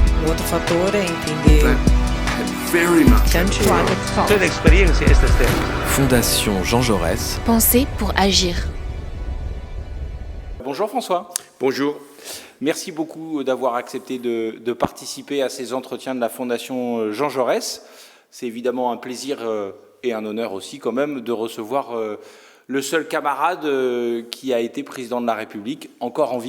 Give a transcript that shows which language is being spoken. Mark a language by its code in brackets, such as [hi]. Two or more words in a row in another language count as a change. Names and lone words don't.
[pt] outro fator é entender Toda experiência é esta. [fr] Fondation Jean Jaurès. Penser pour agir. Bonjour François. Bonjour. Merci beaucoup d'avoir accepté de participer à ces entretiens de la Fondation Jean Jaurès. C'est évidemment un plaisir et un honneur aussi quand même de recevoir le seul camarade qui a été président de la République, encore en vie.